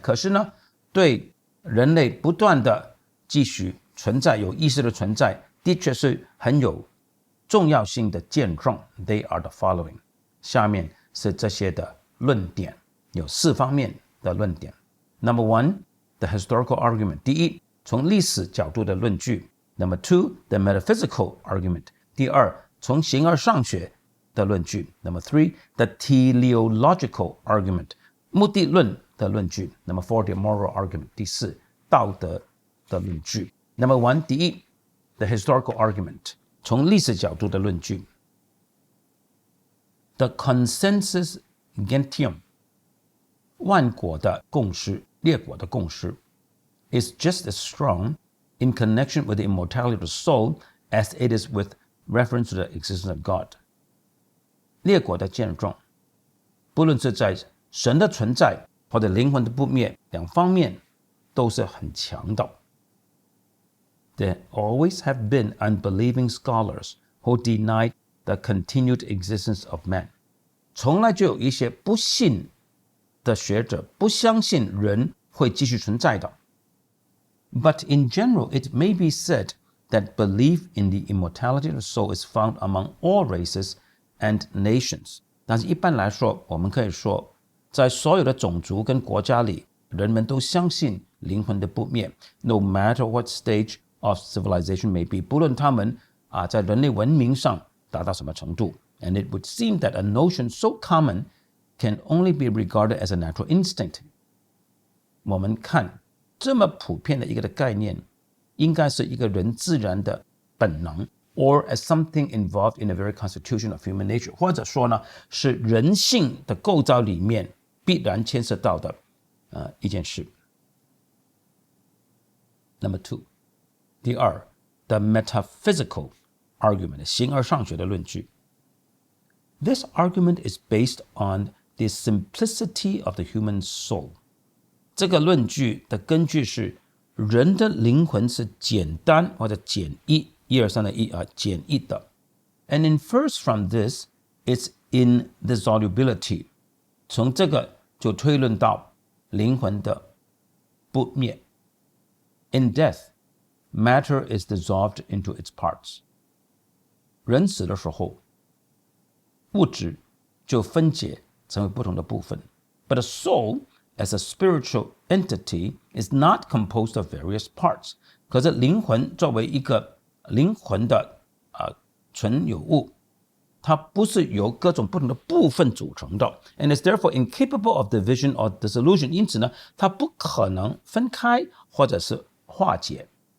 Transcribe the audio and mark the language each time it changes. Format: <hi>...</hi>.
<zh>可是呢，对人类不断的继续存在、有意识的存在，的确是很有重要性的见证。</zh> <en>They are the following。</en> <zh>下面是这些的论点，有4方面的论点。</zh> <en>Number 1, the historical argument。</en> <zh>第一，从历史角度的论据。</zh> <en>Number 2, the metaphysical argument。</en> <zh>第二，从形而上学的论据。</zh> <en>Number 3, the teleological argument。</en> <zh>目的论的论据。</zh> <en>Number 4, the moral argument。</en> <zh>第四，道德的论据。</zh> <en>Number 1，</en> <zh>第一</zh> <en>，the historical argument，</en> <zh>从历史角度的论据。</zh> <en>The consensus gentium，</en> <zh>万国的共识，列国的共识</zh> <en>，is just as strong in connection with the immortality of the soul as it is with reference to the existence of God。</en> <zh>列国的见证，不论是在神的存在或者灵魂的不灭两方面，都是很强的。</zh> <en>There always have been unbelieving scholars who denied the continued existence of man。</en> <zh>从来就有一些不信的学者不相信人会继续存在的。</zh> <en>But in general, it may be said that belief in the immortality of the soul is found among all races and nations。</en> <zh>但是一般来说，我们可以说，在所有的种族跟国家里，人们都相信灵魂的不灭 ，</zh> <en>no matter what stage of civilization may be，</en> <zh>不论他们在人类文明上达到什么程度。</zh> <en>And it would seem that a notion so common can only be regarded as a natural instinct。</en> <zh>我们看这么普遍的一个的概念，应该是一个人自然的本能 ，</zh> <en>or as something involved in the very constitution of human nature，</en> <zh>或者说呢，是人性的构造里面必然牵涉到的一件事。</zh> <en>Number 2，</en> <zh>第二</zh> <en>，the metaphysical argument，</en> <zh>形而上学的论据。</zh> <en>This argument is based on the simplicity of the human soul。</en> <zh>这个论据的根据是人的灵魂是简单或者简易，1、2、3的1简易的。</zh> <en>And infers from this its indissolubility。</en> <zh>从这个就推论到灵魂的不灭。</zh> <en>In death, matter is dissolved into its parts。</en> <zh>人死的时候，物质就分解成为不同的部分。</zh> <en>But a soul, as a spiritual entity, is not composed of various parts。</en> <zh>可是灵魂作为一个灵魂的存有物，它不是由各种不同的部分组成的 ，</zh> <en>and is therefore incapable of division or dissolution。</en> <zh>因此呢，它不可能分开或者是化解。</zh>